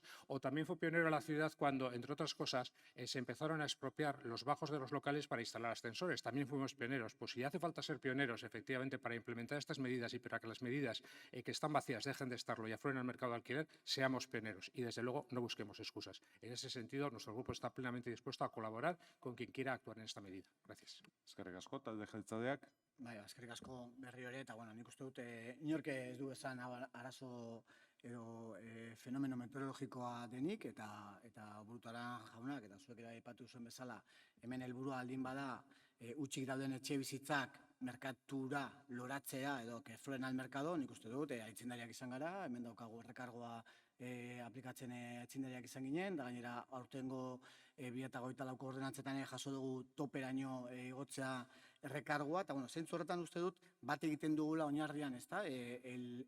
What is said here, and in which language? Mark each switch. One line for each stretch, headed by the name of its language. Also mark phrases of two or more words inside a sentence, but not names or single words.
Spanish: O también fue pionero la ciudad cuando, entre otras cosas, se empezaron a expropiar los bajos de los locales para instalar ascensores. También fuimos pioneros. Pues si hace falta ser pioneros, efectivamente, para implementar estas medidas y para que las medidas que están vacías dejen de estarlo y afloren al mercado de alquiler, seamos pioneros y, desde luego, no busquemos excusas. En ese sentido, nuestro grupo está plenamente dispuesto a colaborar con quien quiera actuar en esta medida. Gracias.
Basque: Eskerrik asko, talde jeltzaleak. Bai, eskerrik asko berriro ere, eta nik uste dut inork ez du esan arazo edo fenomeno meteorologikoa denik, eta Burutara jaunak, eta zuek ere aipatu zuen bezala, hemen helburua aldin bada utzik dauden etxe bizitzak merkatura loratzea edo
Spanish: que floren al mercado,
Basque: nik uste dut, aitzindariak izan gara, hemen daukagu errekargoa aplikatzen aitzindariak izan ginen, da gainera aurtengo 2024ko ordenantzetan jaso dugu toperaino igotzea errekargoa, eta zentzu horretan uste dut bat egiten dugula oinarrian, ezta, helburuarekin.